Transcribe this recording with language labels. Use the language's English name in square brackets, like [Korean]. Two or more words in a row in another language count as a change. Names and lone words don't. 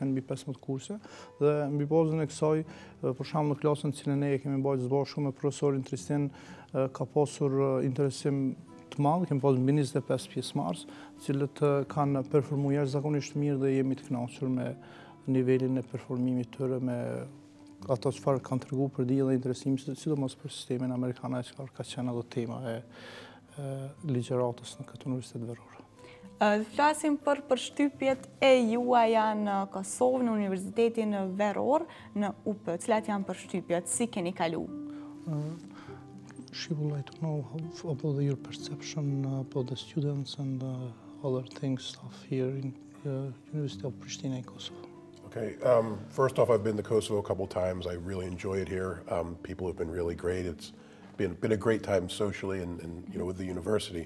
[Albanian] janë mbi 15 kurse dhe mbi bazën e kësaj, për shembull në klasën që ne kemi mbajtur së bashku me profesorin Tristin, ka pasur interesim të madh, kemi pasur mbi 25 pjesëmarrës, të cilët kanë performuar jashtëzakonisht mirë dhe jemi të kënaqur me nivelin e performimit të tyre, me ato çfarë kanë treguar për diellin e interesimit, sidomos për sistemin amerikan, çfarë ka qenë ato tema e ligjëratës në këtë Universitet Veror. Flasim për përshtypjet e juaja në Kosovë, në Universitetin Veror, në UP. Cilat janë përshtypjet? Si keni kalu? [English] She would like to know about your perception about the students and other things here in the University of Pristina in Kosovo. Okay, first off, I've been to Kosovo a couple times. I really enjoy it here. People have been really great. It's been a great time socially and with the university.